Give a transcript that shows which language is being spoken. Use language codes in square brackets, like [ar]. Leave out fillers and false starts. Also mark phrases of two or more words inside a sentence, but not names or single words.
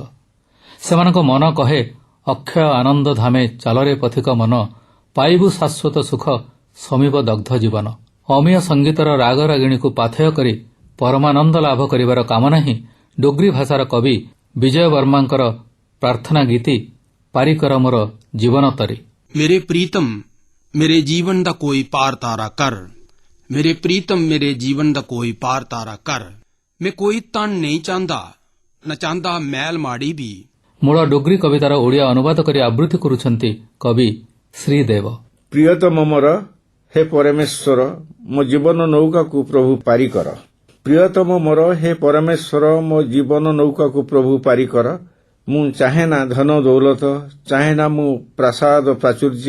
[or] ସେମାନଙ୍କ ମନ କହେ, ଅକ୍ଷୟ ଆନନ୍ଦ ଧାମେ ଚାଲରେ ପଥିକ ମନ, ପାଇବୁ ଶାଶ୍ୱତ ସୁଖ ସମୀପ ଦଗ୍ଧ ଜୀବନ। ଅମୀୟ ସଙ୍ଗୀତର ରାଗରାଗିଣୀକୁ ପାଥେୟ କରି ପରମାନନ୍ଦ ଲାଭ କରିବାର କାମନା ହିଁ ଡୋଗ୍ରୀ ଭାଷାର କବି ବିଜୟ ବର୍ମାଙ୍କର ପ୍ରାର୍ଥନା ଗୀତି ପାରିକର ମୋର ଜୀବନ ତରି। [doi] मेरे प्रीतम मेरे जीवन दा कोई पार तारा कर, मेरे प्रीतम मेरे जीवन दा कोई पार तारा कर। मैं कोई तन नहीं चाहता, न चाहता मैल माड़ी भी। [or] ମୂଳ ଡୋଗ୍ରୀ କବିତାର ଓଡ଼ିଆ ଅନୁବାଦ କରି ଆବୃତ୍ତି କରୁଛନ୍ତି କବି ଶ୍ରୀଦେବ। ପ୍ରିୟତମ ମୋର ହେ ପରମେଶ୍ୱର, ମୋ ଜୀବନ ନୌକାକୁ ପ୍ରଭୁ ପାରିକର। ପ୍ରିୟତମ ମୋର ହେ ପରମେଶ୍ୱର, ମୋ ଜୀବନ ନୌକାକୁ ପ୍ରଭୁ ପାରିକର। ମୁଁ ଚାହେଁ ନା ଧନ ଦୌଲତ, ଚାହେଁ ନା ମୁଁ ପ୍ରାସାଦ ପ୍ରାଚୁର୍ଯ୍ୟ।